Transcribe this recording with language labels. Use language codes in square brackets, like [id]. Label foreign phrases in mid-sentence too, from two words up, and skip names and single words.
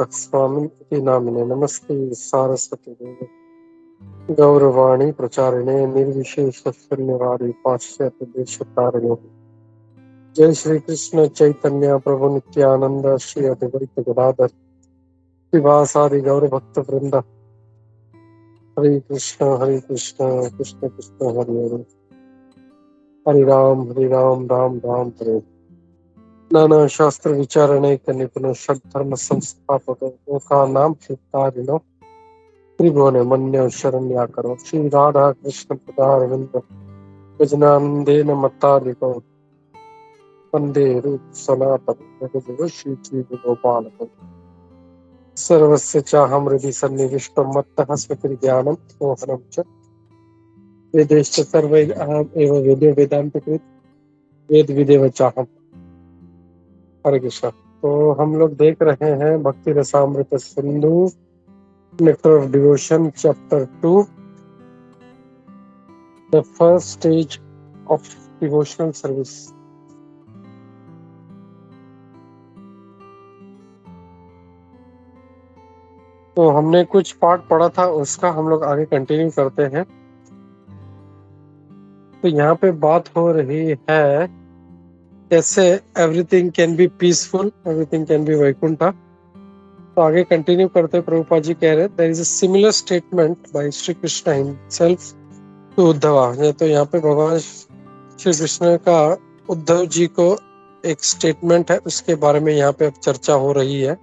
[sa] स्वामी इति नामिने नमस्ते सारस्वती देवे गौरवाणी प्रचारिणे निर्विशेष शून्यवादी पाश्चात्य देशतारिणे। जय श्री कृष्ण चैतन्य प्रभु नित्यानंद श्री अद्वैत गदाधर श्रीवासादि गौर भक्त वृंद। हरे कृष्ण कृष्ण कृष्ण हरे हरे, हरे राम राम राम हरे। नाना शास्त्र विचारणे के निपुण धर्म संस्थापक का नाम हितारिणो त्रिभुवन मन्य शरण्या करो। श्री राधा कृष्ण पदारविंद गजनानंदेन मत्तालिको वंदे रूप सनातन जगद्गुरु श्री श्री गोपाल सर्वस्य चाहं हृदि सन्निविष्टं मत्तः स्मृतिर्ज्ञानं मोहनं च वेदैश्च सर्वैः अहम् एव वेदो वेदान्तकृत् वेद विदेव चाहम्। हरे कृष्ण। [hi] तो हम लोग देख रहे हैं भक्ति रसामृत सिंधु नेक्टर ऑफ डिवोशन चैप्टर 2 द फर्स्ट स्टेज ऑफ डिवोशनल सर्विस। तो हमने कुछ पार्ट पढ़ा था, उसका हम लोग आगे कंटिन्यू करते हैं। तो यहाँ पे बात हो रही है कैसे [en] everything can be peaceful, everything can be Vaikuntha. [hi] तो आगे कंटिन्यू करते प्रभुपाद जी कह रहे [en] there is a similar statement by Sri Krishna himself to Uddhava. [hi] तो यहाँ पे भगवान श्री कृष्ण का उद्धव जी को एक स्टेटमेंट है, उसके बारे में यहाँ पे अब चर्चा हो रही है।